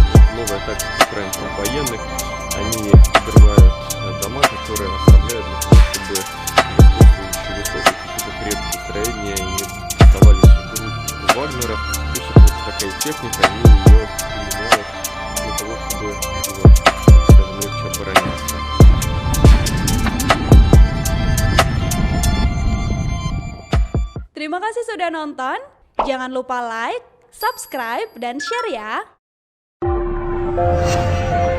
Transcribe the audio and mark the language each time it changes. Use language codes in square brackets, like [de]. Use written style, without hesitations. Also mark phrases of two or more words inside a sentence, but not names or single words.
[ru] Новая тактика украинских военных. Они взрывают дома, которые оставляют для того, чтобы господствующие высокие какие-то крепкие строения не оставались в рук Вагнера. Пусть вот такая техника, они ее применяют для того, чтобы, скажем, легче обороняться. [id] Terima kasih sudah nonton. Jangan lupa like, subscribe, dan share ya.